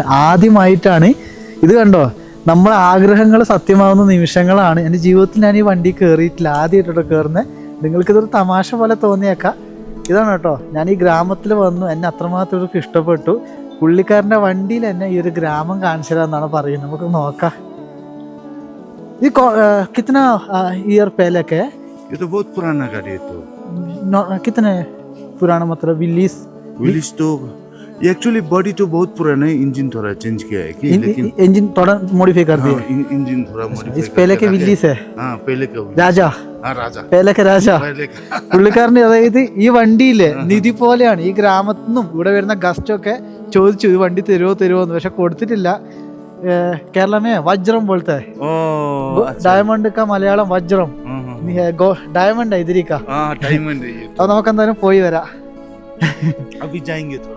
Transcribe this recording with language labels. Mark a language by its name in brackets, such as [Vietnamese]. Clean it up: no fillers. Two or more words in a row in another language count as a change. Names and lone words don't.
[Malayalam] ആദ്യമായിട്ടാണ് ഇത് കണ്ടോ, നമ്മളെ ആഗ്രഹങ്ങൾ സത്യമാവുന്ന നിമിഷങ്ങളാണ്. എൻ്റെ ജീവിതത്തിൽ ഞാൻ ഈ വണ്ടി കയറിയിട്ടില്ല, ആദ്യമായിട്ടോ കയറുന്നത്. നിങ്ങൾക്കിതൊരു തമാശ പോലെ തോന്നിയേക്കാം. ഇതാണ് കേട്ടോ, ഞാൻ ഈ ഗ്രാമത്തിൽ വന്നു, എന്നെ അത്രമാത്രം ഇവർക്ക് ഇഷ്ടപ്പെട്ടു. പുള്ളിക്കാരൻ്റെ വണ്ടിയിൽ എന്നെ ഈ ഒരു ഗ്രാമം കാണിച്ചു തരാമെന്നാണ് പറയുന്നത്. നമുക്ക് നോക്കാം. [Hindi] ये कितना ईयर पहले का है? ये तो बहुत पुराना गाड़ी है। तो कितने पुराना, मतलब विलीस तो एक्चुअली बॉडी तो बहुत पुराना है, इंजन थोड़ा चेंज किया है कि, लेकिन इंजन थोड़ा मॉडिफाई कर दिया। इंजन थोड़ा मॉडिफाई। इस पहले के विलीस है। हाँ, पहले का രാജാ. രാജാ, पहले के राजा. [Malayalam] പുള്ളിക്കാരൻ്റെ അതായത് ഈ വണ്ടിയില്ലേ നിധി പോലെയാണ്. ഈ ഗ്രാമത്തിൽ നിന്നും ഇവിടെ വരുന്ന ഗസ്റ്റൊക്കെ ചോദിച്ചു ഈ വണ്ടി തരുമോ എന്ന്, പക്ഷെ കൊടുത്തിട്ടില്ല. [Hindi] केरला में वज्रम बोलता है। डायमंड का मलयालम वज्रम, डायमंड है इधर का। डायमंड है ये। [Malayalam] अब നമുക്ക് എന്തായാലും പോയി വരാം. [Hindi] अभी जाएंगे तो